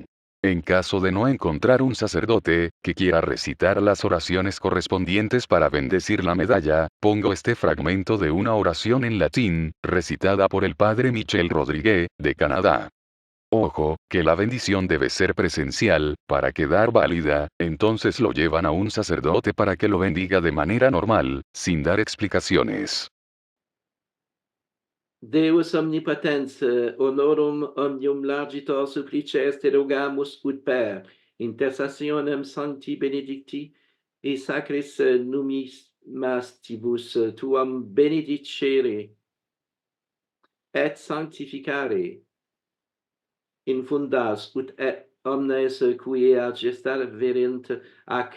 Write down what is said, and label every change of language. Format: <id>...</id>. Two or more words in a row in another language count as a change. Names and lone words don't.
<es>En caso de no encontrar un sacerdote, que quiera recitar las oraciones correspondientes para bendecir la medalla, pongo este fragmento de una oración en latín, recitada por el Padre Michel Rodríguez, de Canadá. Ojo, que la bendición debe ser presencial, para quedar válida, entonces lo llevan a un sacerdote para que lo bendiga de manera normal, sin dar explicaciones.</es> <la>Deus omnipotens, honorum omnium largitor supplices te rogamus ut per intercessionem sancti benedicti et sacris numismatibus tuam benedicere et sanctificare infundas ut et omnes qui gestar verent ac</la>